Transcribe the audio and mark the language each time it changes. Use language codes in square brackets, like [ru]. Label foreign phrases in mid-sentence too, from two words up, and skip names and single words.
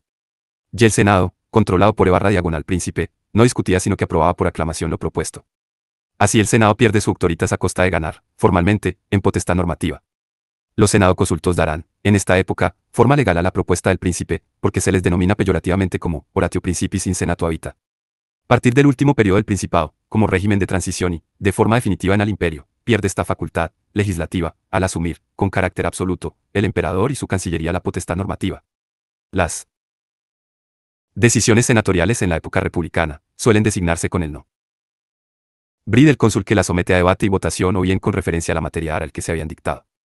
[es] Y el Senado, controlado por /diagonal príncipe, no discutía sino que aprobaba por aclamación lo propuesto. Así el Senado pierde su autoritas a costa de ganar, formalmente, en potestad normativa. Los Senado consultos darán, en esta época, forma legal a la propuesta del príncipe, porque se les denomina peyorativamente como [la] oratio principis in senato habita. [es] A partir del último periodo del Principado, como régimen de transición y, de forma definitiva en el imperio, pierde esta facultad legislativa, al asumir, con carácter absoluto, el emperador y su cancillería la potestad normativa. Las decisiones senatoriales en la época republicana suelen designarse con el no del cónsul que la somete a debate y votación o bien con referencia a la materia al que se habían dictado.